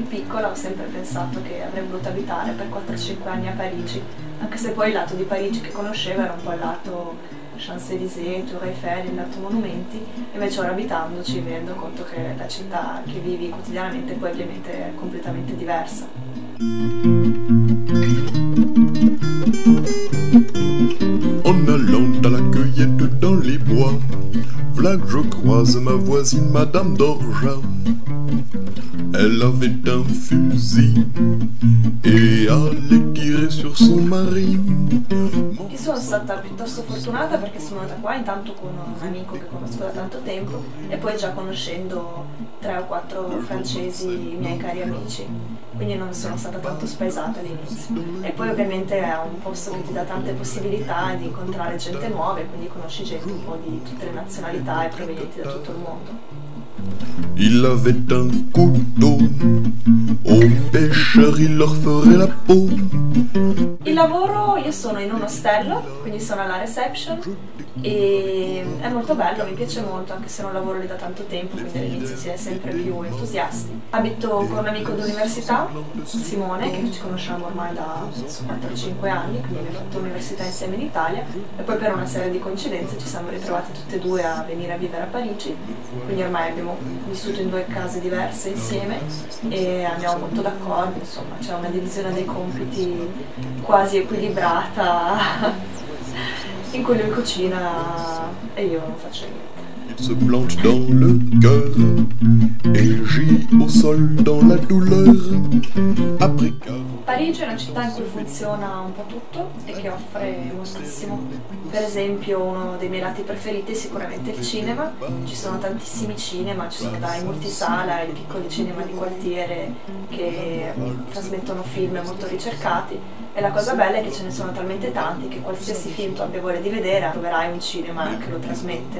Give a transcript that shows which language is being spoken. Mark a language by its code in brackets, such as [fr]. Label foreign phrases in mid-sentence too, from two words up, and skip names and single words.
[it] piccola ho sempre pensato che avrei voluto abitare per 4-5 anni a Parigi, anche se poi il lato di Parigi che conoscevo era un po' il lato Champs-Élysées, Tour Eiffel, il lato monumenti, invece ora abitandoci mi rendo conto che la città che vivi quotidianamente poi ovviamente è completamente diversa. [fr] En allant à la cueillette dans les bois, voilà que je croise ma voisine Madame Dorja. Elle avait un fusil et allait tirer sur son mari. [it] Io sono stata piuttosto fortunata perché sono andata qua intanto con un amico che conosco da tanto tempo e poi già conoscendo 3 o 4 francesi miei cari amici, quindi non sono stata tanto spaesata all'inizio. E poi ovviamente è un posto che ti dà tante possibilità di incontrare gente nuova e quindi conosci gente un po' di tutte le nazionalità e provenienti da tutto il mondo. [fr] Il avait un couteau, aux pêcheurs il leur ferait la peau. [it] Il lavoro, io sono in un ostello, quindi sono alla reception e è molto bello, mi piace molto, anche se non lavoro lì da tanto tempo, quindi all'inizio si è sempre più entusiasti. Abito con un amico d'università, Simone, che ci conosciamo ormai da 4-5 anni, quindi abbiamo fatto l'università insieme in Italia e poi per una serie di coincidenze ci siamo ritrovati tutte e due a venire a vivere a Parigi, quindi ormai abbiamo vissuto in 2 case diverse insieme e andiamo molto d'accordo, insomma c'è una divisione dei compiti quasi equilibrata in cui lui cucina e io non faccio niente. [fr] Il se plante dans le cœur et gît au sol dans la douleur. [it] Parigi è una città in cui funziona un po' tutto e che offre moltissimo. Per esempio uno dei miei lati preferiti è sicuramente il cinema. Ci sono tantissimi cinema, ci sono dai multisala ai piccoli cinema di quartiere che trasmettono film molto ricercati e la cosa bella è che ce ne sono talmente tanti che qualsiasi film tu abbia voglia di vedere troverai un cinema che lo trasmette.